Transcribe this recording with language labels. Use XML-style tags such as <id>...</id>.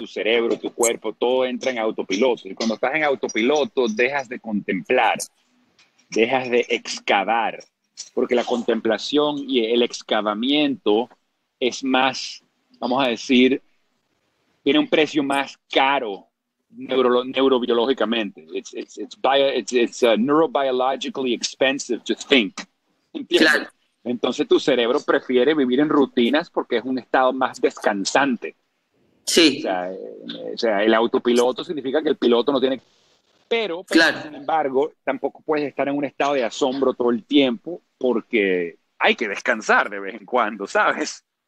<es>tu cerebro, tu cuerpo, todo entra en autopiloto. Y cuando estás en autopiloto, dejas de contemplar, dejas de excavar, porque la contemplación y el excavamiento es más, vamos a decir, tiene un precio más caro neurobiológicamente.</es> <en>It's neurobiologically expensive to think.</en> <es>¿Entiendes? Claro. Entonces tu cerebro prefiere vivir en rutinas porque es un estado más descansante. Sí. O sea, el autopiloto significa que el piloto no tiene... Pero, Claro. sin embargo, tampoco puedes estar en un estado de asombro todo el tiempo porque hay que descansar de vez en cuando, ¿sabes?</es>